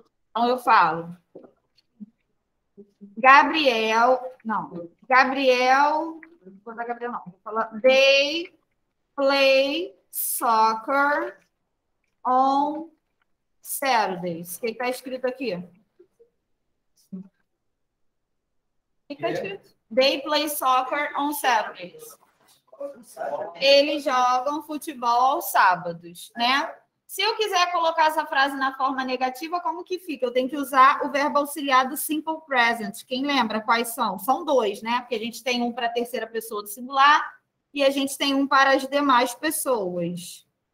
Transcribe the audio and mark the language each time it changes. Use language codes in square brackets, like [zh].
[pt] Então, eu falo, Gabriel, não, Gabriel, vou botar Gabriel não, vou falar, [en] they play soccer on Saturdays. [pt] O que está escrito aqui? O que está escrito? [en] They play soccer on Saturdays. [pt] Eles jogam futebol aos sábados, né? Se eu quiser colocar essa frase na forma negativa, como que fica? Eu tenho que usar o verbo auxiliar do simple present. Quem lembra quais são? São dois, né? Porque a gente tem um para a terceira pessoa do singular e a gente tem um para as demais pessoas.